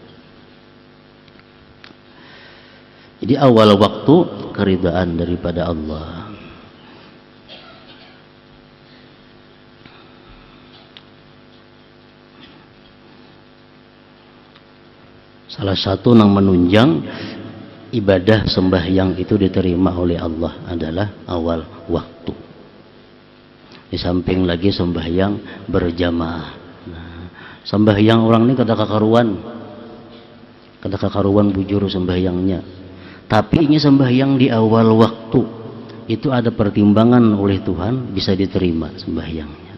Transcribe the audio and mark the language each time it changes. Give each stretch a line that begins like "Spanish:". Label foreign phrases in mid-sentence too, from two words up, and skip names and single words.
Banjar: Jadi awal waktu keridhaan daripada Allah. Salah satu yang menunjang ibadah sembahyang itu diterima oleh Allah adalah awal waktu. Di samping lagi sembahyang berjamaah. Nah, sembahyang orang ini kada kakaruan bujur sembahyangnya. Tapi ini sembahyang di awal waktu itu ada pertimbangan oleh Tuhan, bisa diterima sembahyangnya.